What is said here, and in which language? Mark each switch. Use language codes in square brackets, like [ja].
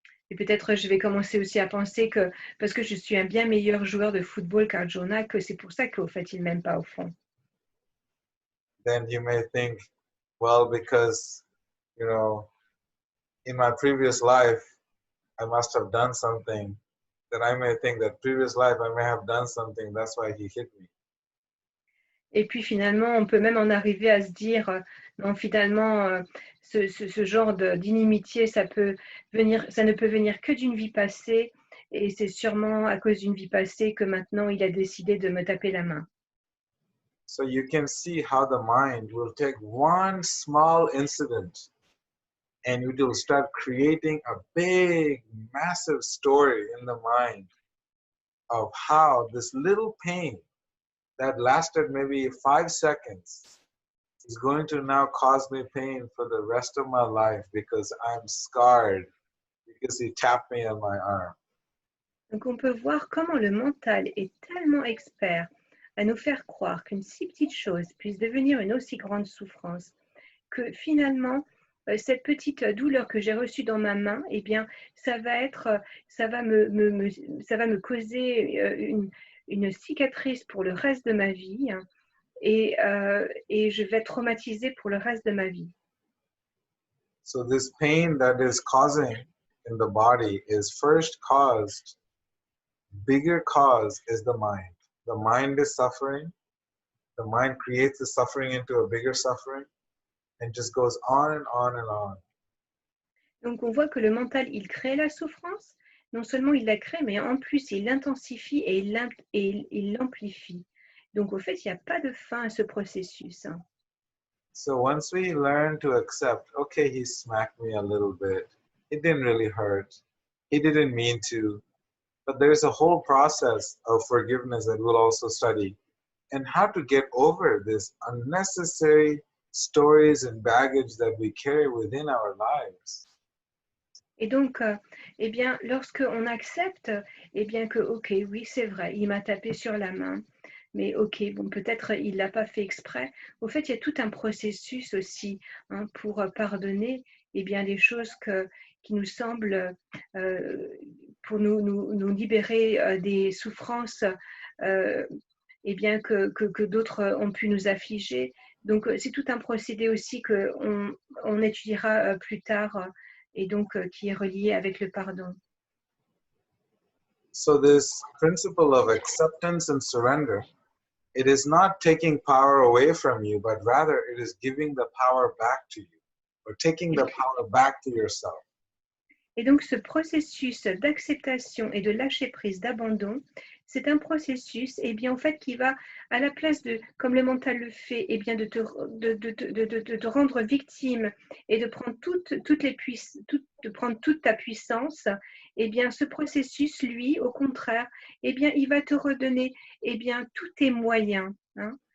[fr] Et peut-être je vais commencer aussi à penser que parce que je suis un bien meilleur joueur de football qu'Arjuna, que c'est pour ça qu'au fait, il ne m'aime pas au fond. [en] Then you may think, well, because, you know, in my previous life, I must have done something. Then I may think that previous life I may have done something, that's why he hit me. [fr] Et puis finalement, on peut même en arriver à se dire, non, finalement, ce genre d'inimitié, ça ne peut venir que d'une vie passée. Et c'est sûrement à cause d'une vie passée que maintenant il a décidé de me taper la main. [en] So you can see how the mind will take one small incident and it will start creating a big, massive story in the mind of how this little pain that lasted maybe 5 seconds is going to now cause me pain for the rest of my life because I'm scarred because he tapped me on my arm. [fr] Donc on peut voir comment le mental est tellement expert à nous faire croire qu'une si petite chose puisse devenir une aussi grande souffrance que finalement cette petite douleur que j'ai reçue dans ma main, eh bien ça va me causer une cicatrice pour le reste de ma vie hein, et je vais être traumatisée pour le reste de ma vie. [en] So this pain that is causing in the body is first caused, bigger cause is the mind. The mind is suffering. The mind creates the suffering into a bigger suffering and just goes on and on and on. [fr] Donc on voit que le mental, il crée la souffrance. Non seulement il la crée, mais en plus il l'intensifie et il l'amplifie. Donc au fait, il n'y a pas de fin à ce processus. Hein. [en] So once we learn to accept, okay, he smacked me a little bit. It didn't really hurt. He didn't mean to. But there's a whole process of forgiveness that we'll also study and how to get over this unnecessary stories and baggage that we carry within our lives. [fr] Et donc, eh bien, lorsque on accepte, eh bien que, ok, oui, c'est vrai, il m'a tapé sur la main, mais ok, bon, peut-être il l'a pas fait exprès. Au fait, il y a tout un processus aussi hein, pour pardonner, eh bien, des choses qui nous semblent, pour nous libérer des souffrances, eh bien que d'autres ont pu nous affliger. Donc, c'est tout un procédé aussi qu'on on étudiera plus tard et donc qui est relié avec le pardon. [en] So this principle of acceptance and surrender, it is not taking power away from you, but rather it is giving the power back to you or taking the power back to yourself. [fr] Et donc ce processus d'acceptation et de lâcher prise, d'abandon, c'est un processus eh bien, en fait, qui va, à la place de, comme le mental le fait, eh bien, de te rendre victime et de prendre, de prendre toute ta puissance, eh bien, ce processus, lui, au contraire, eh bien, il va te redonner eh bien, tous tes moyens. Hein.